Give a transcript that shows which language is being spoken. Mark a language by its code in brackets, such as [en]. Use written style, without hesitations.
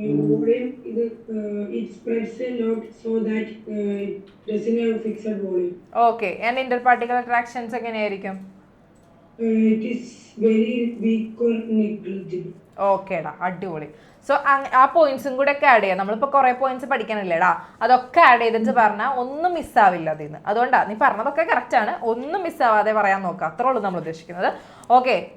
[ml] Volume ഇത് [en] it spreads a lot so that it doesn't have fixed volume. [ml] Okay, and Inter particle attractions എങ്ങനെയായിരിക്കും? [en] It is very weak or negligible. [ml] ഓക്കേടാ, അടിപൊളി. So ആ പോയിന്റ്സും കൂടെ ഒക്കെ add ചെയ്യാം. നമ്മളിപ്പോൾ കുറേ പോയിന്റ്സ് പഠിക്കാനില്ലേടാ, അതൊക്കെ ആഡ് ചെയ്തിട്ട് പറഞ്ഞാൽ ഒന്നും മിസ്സാവില്ല അതിൽ നിന്ന്. അതുകൊണ്ടാണ് നീ പറഞ്ഞതൊക്കെ കറക്റ്റ് ആണ്, ഒന്നും മിസ്സാവാതെ പറയാൻ നോക്കുക, അത്രേ ഉള്ളൂ നമ്മൾ ഉദ്ദേശിക്കുന്നത്. ഓക്കെ,